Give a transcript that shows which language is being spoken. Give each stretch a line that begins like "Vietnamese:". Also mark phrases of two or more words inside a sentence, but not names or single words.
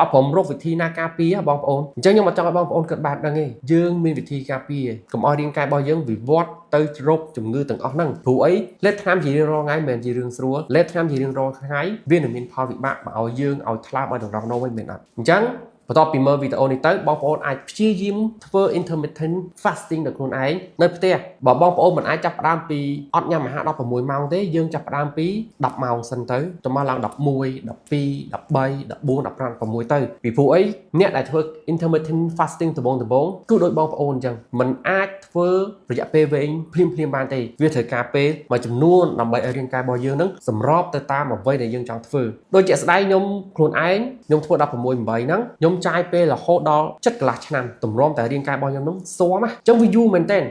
Khmer: ត់ព្រមរកវិធីណាការពារបងប្អូនអញ្ចឹងខ្ញុំអត់ចង់ឲ្យបងប្អូនគិតបែបហ្នឹងទេយើងមានវិធីការពារកុំឲ្យរាងកាយរបស់យើងវិវត្តទៅរកជំងឺទាំងអស់ហ្នឹងព្រោះអីលេបថ្នាំជារៀងរាល់ថ្ងៃមិនមែនជារឿងស្រួលលេបថ្នាំជារៀងរាល់ថ្ងៃវានឹងមានផលវិបាកមកឲ្យយើងឲ្យថ្លើមឲ្យដង្រងនោមវិញមិនអត់អញ្ចឹងបន្ទាប់ពីមើលវីដេអូនេះទៅបងប្អូនអាចព្យាយាមធ្វើ
English: intermittent fasting
Khmer: ដល់ខ្លួនឯងនៅផ្ទះបើបងប្អូនមិនអាចចាប់ផ្ដើមពីអត់ញ៉ាំអាហារ16 ម៉ោងទេយើងចាប់ផ្ដើមពី10 ម៉ោងសិនទៅមកឡើង11 12 13 14 15 16ទៅពីព្រោះអីអ្នកដែលធ្វើ
English: intermittent fasting
Khmer: ដំបូងគឺដូចបងប្អូនអញ្ចឹងមិនអាចធ្វើរយៈពេលវែងភ្លាមបានទេវាត្រូវការពេលមួយចំនួនដើម្បីឲ្យរាងកាយរបស់យើងនឹងសម្របទៅតាមអ្វីដែលយើងចង់ធ្វើដូចជាស្ដែងខ្ញុំខ្លួនឯងខ្ញុំធ្វើ16 8ហ្នឹងខ្ញុំចាយពេលរហូតដល់7 កន្លះឆ្នាំតម្រាំតែរាងកាយរបស់ខ្ញុំនោះស៊ាំណាអញ្ចឹងវាយូរមែនទែន